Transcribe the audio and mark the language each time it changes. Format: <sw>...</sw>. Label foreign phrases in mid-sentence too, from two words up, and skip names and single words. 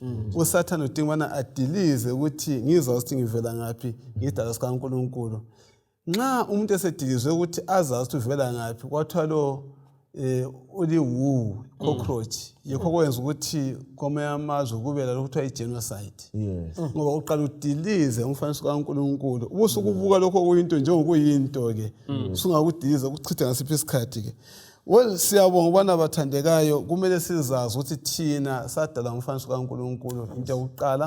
<nd>uSathane udinga ubana adilize ukuthi ngizazi ukuthi ngivela ngaphi, ngidalwa sikaNkulunkulu. Nxa umuntu esedilizwe ukuthi azazi ukuthi uvela ngaphi, kwathiwa lo uliwu cockroach, yikho kwenza ukuthi kwamanye amazwe kube la lokuthiwa i-genocide. Ngoba uqala udilize umfanekiso kaNkulunkulu, ubusukubuka lokho kuyinto njengokuyinto-ke, sungakudiliza ukuchitha ngasiphi isikhathi ke. Well, siyabonga ubana bathandekayo, kumele sizazi ukuthi thina sadala umfanekiso kaNkulunkulu into yokuqala.</nd>